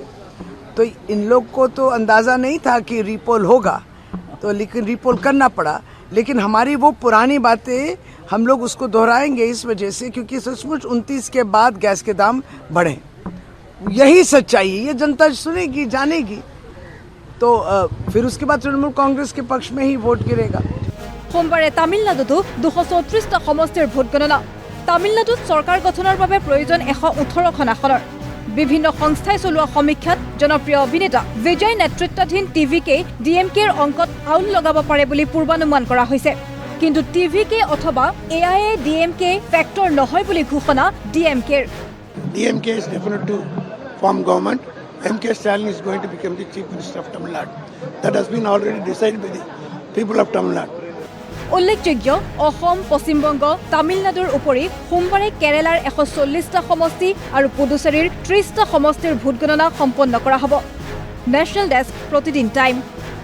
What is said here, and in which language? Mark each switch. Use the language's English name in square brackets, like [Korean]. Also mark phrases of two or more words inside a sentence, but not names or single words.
[Hindi] तो इन लोग को तो अंदाज़ा नहीं था कि रिपोल होगा, तो लेकिन रिपोल करना पड़ा। लेकिन हमारी वो पुरानी बातें हम लोग उसको दोहराएंगे इस वजह से क्योंकि सचमुच 29 के बाद गैस के दाम बढ़े। यही सच्चाई है, ये जनता सुनेगी, जानेगी। तो फिर उसके बाद तृणमूल कांग्रेस के पक्ष में ही वोट गिरेगा। [Assamese] সোমবাৰে তামিলনাডুতো 234টা সমষ্টিৰ ভোট গণনা। তামিলনাডুত চৰকাৰ গঠনৰ বাবে প্ৰয়োজন 118খন আসনৰ। বিভিন্ন সংস্থাই চলোৱা সমীক্ষাত জনপ্ৰিয় অভিনেতা বিজয় নেতৃত্বাধীন টিভিকে ডিএমকেৰ অংকত আউল লগাব পাৰে বুলি পূৰ্বানুমান কৰা হৈছে। কিন্তু টিভিকে অথবা এআইএ ডিএমকে ফেক্টৰ নহয় বুলি ঘোষণা ডিএমকেৰ। [English] DMK is definite to form government. M.K. Stalin is going to become the Chief Minister of Tamil Nadu. That has been already decided by the people of Tamil Nadu. [Assamese] উল্লেখযোগ্য, অসম, পশ্চিমবংগ, তামিলনাডুৰ উপৰি সোমবাৰে কেৰালাৰ 140টা সমষ্টি আৰু পুডুচেৰীৰ 30টা সমষ্টিৰ ভোট গণনা সম্পন্ন কৰা হ'ব। [English] National Desk, [Assamese] প্ৰতিদিন টাইম।